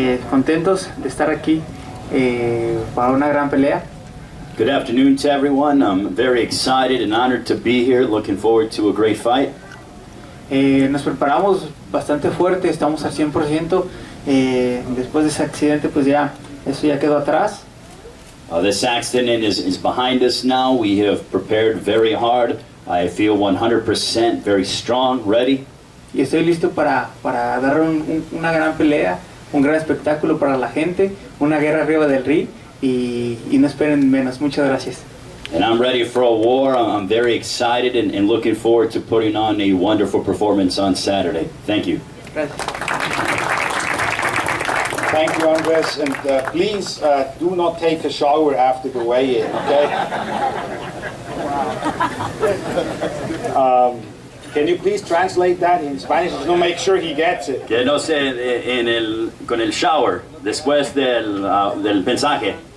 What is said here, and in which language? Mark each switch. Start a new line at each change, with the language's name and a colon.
Spanish: Contentos de estar aquí para una gran pelea.
English: Good afternoon to everyone. I'm very excited and honored to be here. Looking forward to a great fight.
Spanish: Nos preparamos bastante fuerte, estamos al 100%. Después de ese accidente, pues ya, eso ya quedó atrás.
English: This accident is behind us now. We have prepared very hard. I feel 100% very strong, ready.
Spanish: Y estoy listo para dar una gran pelea, un gran espectáculo para la gente, una guerra arriba del ring y no esperen menos. Muchas gracias.
English: And I'm ready for a war. I'm very excited and looking forward to putting on a wonderful performance on Saturday. Thank you.
Spanish: Gracias.
English: Thank you, Andres, and please do not take a shower after the weigh-in, okay? Can you please translate that in Spanish to make sure he gets it?
Spanish: Que no sé con el shower después del mensaje.